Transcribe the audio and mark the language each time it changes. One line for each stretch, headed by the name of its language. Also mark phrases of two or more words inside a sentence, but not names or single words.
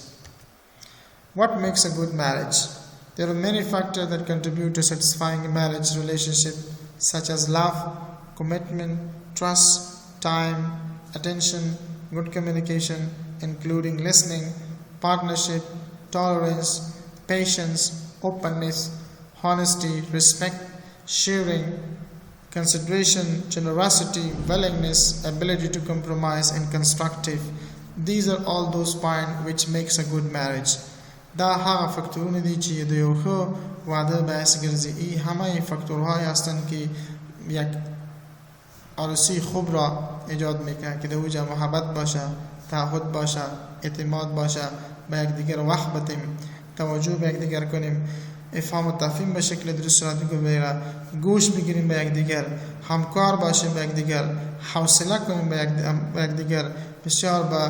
English: What makes a good marriage? There are many factors that contribute to satisfying a marriage relationship, such as love, commitment, trust, time, attention, good communication, including listening, partnership, tolerance, patience, openness, honesty, respect, sharing, consideration, generosity, willingness, ability to compromise, and constructive. These are all those points which makes a good marriage.
Pashto: دا هغه فاکتورونه دي چې د یو ښه واده باعث ګرځي.
Persian: این همه فاکتورهایی هستند که یک عروسی خوب را ایجاد میکنه که در اوجا محبت باشه، تعهد باشه، اعتماد باشه، به یکدیگر وقت بدیم، توجه به یکدیگر کنیم، افهام و تفهیم به شکل درست صورت بگیره، گوش بگیریم به یکدیگر، همکار باشیم به یکدیگر، حوصله کنیم به یکدیگر، بسیار